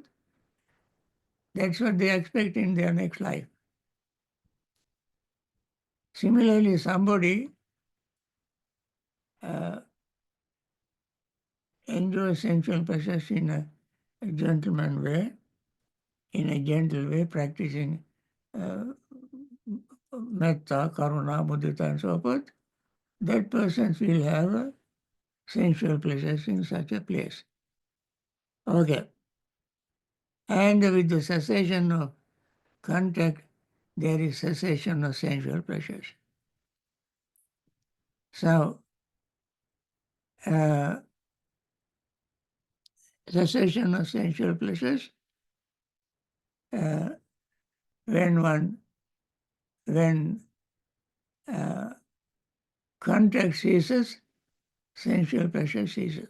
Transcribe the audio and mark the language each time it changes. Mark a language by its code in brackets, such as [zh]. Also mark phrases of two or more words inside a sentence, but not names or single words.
[en] That's what they expect in their next life. Similarly, somebody enjoys sensual pleasures in a gentleman way, in a gentle way, practicing [pi] metta, karuna, mudita, [en] and so forth. That person will have sensual pleasures in such a place. Okay. And with the cessation of contact, there is cessation of sensual pleasures. So, cessation of sensual pleasures, when contact ceases, sensual pleasure ceases.